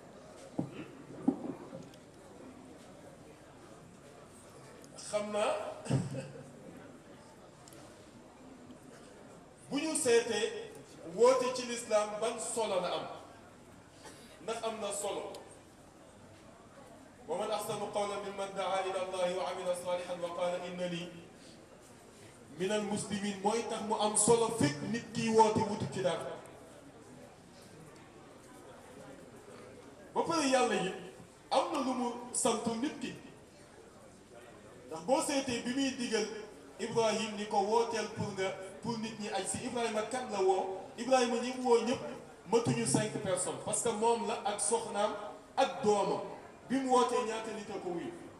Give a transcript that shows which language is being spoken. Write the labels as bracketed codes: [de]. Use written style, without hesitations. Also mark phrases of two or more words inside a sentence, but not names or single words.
[wo] xam naa bu ñu seetee woote ci l'islam ban solo la am ndax am na solo [ar] ومن أحسن قولا ممن دعا إلى الله وعمل صالحا وقال إنني من المسلمين [wo] mooy tax mu am solo fekk nit kiy woote wutu ci dara ba pare yàlla yi am na lu mu santu nit ki ndax boo seetee bi muy digal Ibrahim ni ko wooteel pour nit ñi aj si Ibrahima kan la woo Ibrahima ñi mu woo ñëpp matuñu [fr] 5 personnes parce que [wo] moom la ak soxnaam ak doomam bi mu wootee ñaata nit a ko wuyu